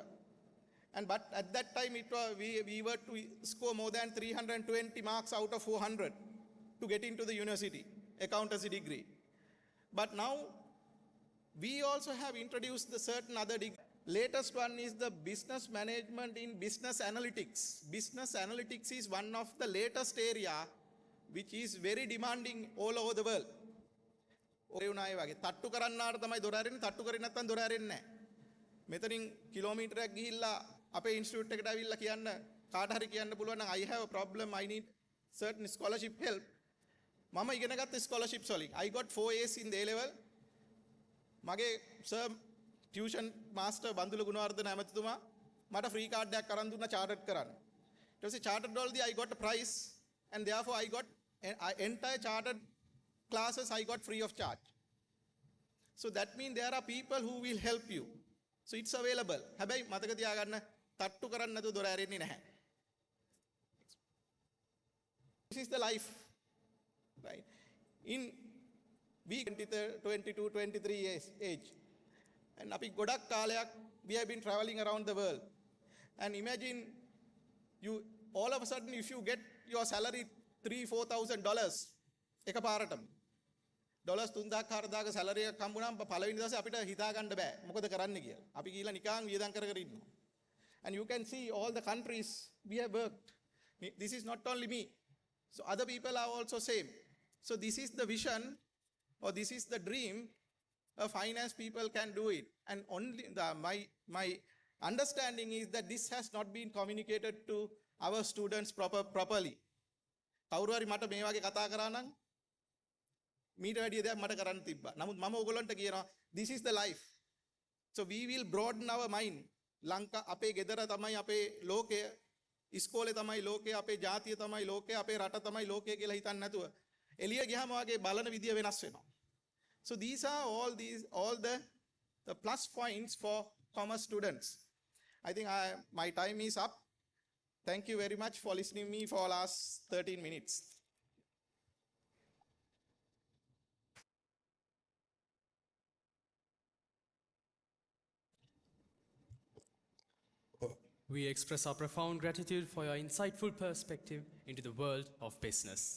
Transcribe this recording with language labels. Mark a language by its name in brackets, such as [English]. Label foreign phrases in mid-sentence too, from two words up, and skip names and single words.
[English] But at that time, we were to score more than 320 marks out of 400 to get into the university, accountancy degree. But now, we also have introduced the certain other degree. Latest one is the business management in business analytics. Business analytics is one of the latest area which is very demanding all over the world. [Sinhala] ඔරේුණායි වගේ තට්ටු කරන්නාට තමයි දොර ඇරෙන්නේ තට්ටු කරේ නැත්නම් දොර ඇරෙන්නේ නැහැ. මෙතනින් කිලෝමීටරයක් ගිහිල්ලා අපේ ඉන්ස්ටිටියුට් එකට ඇවිල්ලා කියන්න කාට හරි කියන්න පුළුවන් නම් [English] I have a problem I need certain scholarship help. [Sinhala] මම ඉගෙන ගත්ත scholarships වලින් [English] I got 4 A's in the A level. [Sinhala] මගේ [English] sir tuition master [Sinhala] බන්දුල ගුණවර්ධන ඇමතිතුමා මට [English] free card [Sinhala] එකක් අරන් දුන්නා chartered කරන්න. ඊට පස්සේ chartered වලදී [English] I got a prize and therefore I got entire chartered classes I got free of charge. So that means there are people who will help you. So it's available. [Sinhala] හැබැයි මතක තියාගන්න තට්ටු කරන්න නැතුව දොර ඇරෙන්නේ නැහැ. [English] This is the life. Right? In we 22, 23 years age. And [Sinhala] අපි ගොඩක් කාලයක් [English] we have been traveling around the world. And imagine you all of a sudden if you get your salary $3,000-4,000 [Sinhala] එකපාරටම ඩොලර්ස් 3,000-4,000 සැලරි එකක් හම්බුනම පළවෙනි දවසේ අපිට හිතා ගන්න බෑ මොකද කරන්න කියලා. අපි ගිහලා නිකන් වියදම් කර කර ඉන්නවා. [English] And you can see all the countries we have worked. This is not only me. So other people are also same. So this is the vision or this is the dream of finance people can do it. And only my understanding is that this has not been communicated to our students properly. [Sinhala] කවුරු හරි මට මේ වගේ කතා කරා නම් මීට වැඩිය දෙයක් මට කරන්න තිබ්බා. නමුත් මම ඕගොල්ලන්ට කියනවා [English] this is the life. So we will broaden our mind. [Sinhala] ලංකා අපේ ගෙදර තමයි අපේ ලෝකය, ඉස්කෝලේ තමයි ලෝකය, අපේ ජාතිය තමයි ලෝකය, අපේ රට තමයි ලෝකය කියලා හිතන්න නැතුව එළිය ගියාම වගේ බලන විදිය වෙනස් වෙනවා. [English] So these are all the plus points for commerce students. I think my time is up. Thank you very much for listening to me for last 13 minutes. We express our profound gratitude for your insightful perspective into the world of business.